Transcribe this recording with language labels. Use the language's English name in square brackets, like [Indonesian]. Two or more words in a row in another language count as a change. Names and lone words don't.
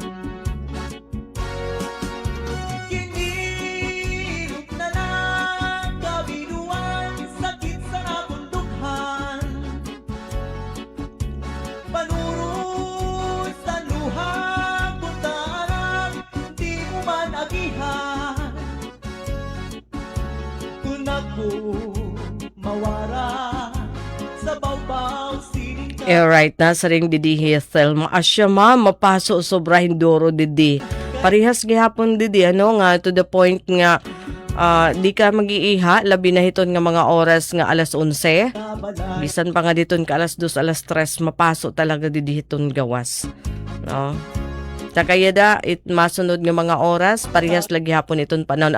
[Waray] Kinirot na lang kabinuan, sakit sa akong dughan, panurot sa luha, puntaan, di mo man agihan. Kung ako mawara sa bawbaw sining Alright, nasa ring didi Thelma. Asya ma, mapaso sobra hindoro didi. Parihas gihapon didi, ano nga, [English] to the point [Waray] nga, di ka mag-iiha, labi na hiton nga mga oras nga alas 11. kabalay. Bisan pa nga diton ka alas 2, alas 3, mapaso talaga didi hiton gawas. No? Takayada, masunod nga mga oras, parihas lagi hapon iton panahon.